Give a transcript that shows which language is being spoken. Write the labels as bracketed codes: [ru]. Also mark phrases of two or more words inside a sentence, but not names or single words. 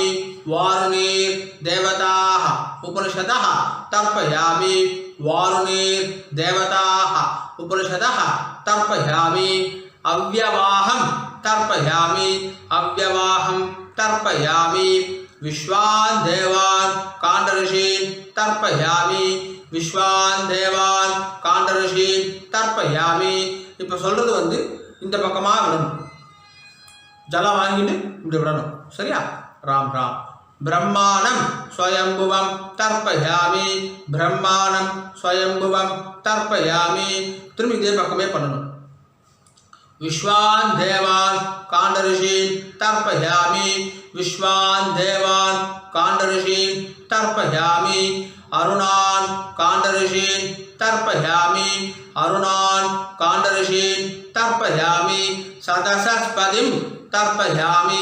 [sa] वारुणीर्देवताः उपनिषदः तर्पयामि वारुणीर्देवताः उपनिषदः तर्पयामि अव्यवाहं तर्पयामि अव्यवाहं तर्पयामि विश्वान् देवान् काण्डऋषीन् तर्पयामि विश्वान् देवान् काण्डऋषीन् तर्पयामि. [ta] இப்போ சொல்றது வந்து இந்த பக்கமாக விடணும். ஜலம் வாங்கிட்டு இப்படி விடணும். சரியா? [sa] ராம் ராம். ब्रह्माणं स्वयंभुवं तर्पयामि ब्रह्माणं स्वयंभुवं तर्पयामि [ta] திரும்பி இதே பக்கமே பண்ணணும் [sa] विश्वान् देवान् काण्डऋषीन् तर्पयामि विश्वान् देवान् काण्डऋषीन् तर्पयामि अरुणान् काण्डऋषीन् तर्पयामि अरुणान् काण्डऋषीन् तर्पयामि सदसस्पतिं तर्पयामि